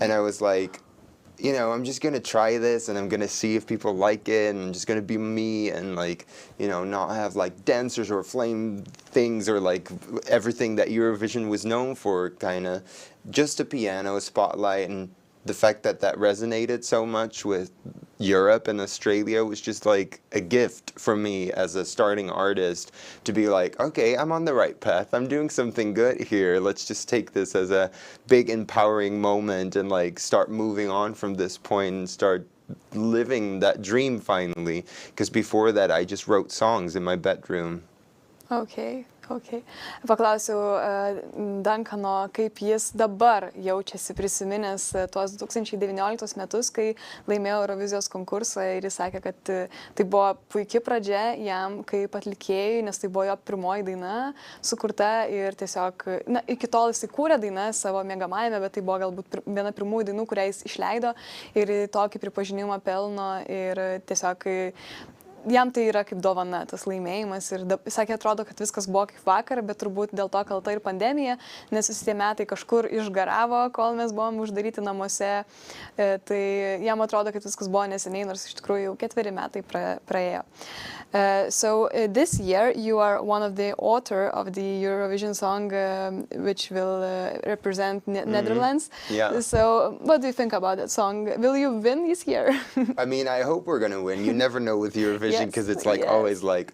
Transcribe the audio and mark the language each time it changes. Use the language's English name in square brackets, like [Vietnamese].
[English] And I was like, you know, I'm just gonna try this and I'm gonna see if people like it and I'm just gonna be me and like, you know, not have like dancers or flame things or like everything that Eurovision was known for, kind of just a piano, a spotlight, and the fact that that resonated so much with Europe and Australia was just like a gift for me as a starting artist to be like, okay, I'm on the right path. I'm doing something good here. Let's just take this as a big empowering moment and like start moving on from this point and start living that dream finally. Because before that, I just wrote songs in my bedroom. Okay. [Lithuanian] Paklausiu Duncano, kaip jis dabar jaučiasi prisiminęs tuos 2019 metus, kai laimėjo Eurovizijos konkursą ir jis sakė, kad tai buvo puikia pradžia jam kaip atlikėjui, nes tai buvo jo pirmoji daina sukurta ir tiesiog, na, iki tol jis įkūrė dainą savo mėgamajame, bet tai buvo galbūt viena pirmųjų dainų, kurią jis išleido ir tokį pripažinimą pelno ir tiesiog jam tai yra kaip dovana, tas laimėjimas ir sakė, atrodo, kad viskas buvo kaip vakar, bet turbūt dėl to kalta ir pandemija, nes visi tie metai kažkur išgaravo, kol mes buvom uždaryti namuose, tai jam atrodo, kad viskas buvo neseniai, nors iš tikrųjų jau 4 metai praėjo. [English] So this year you are one of the author of the Eurovision song which will represent Netherlands. Yeah. So what do you think about that song? Will you win this year? I mean, I hope we're gonna win. You never know with Eurovision because it's like always like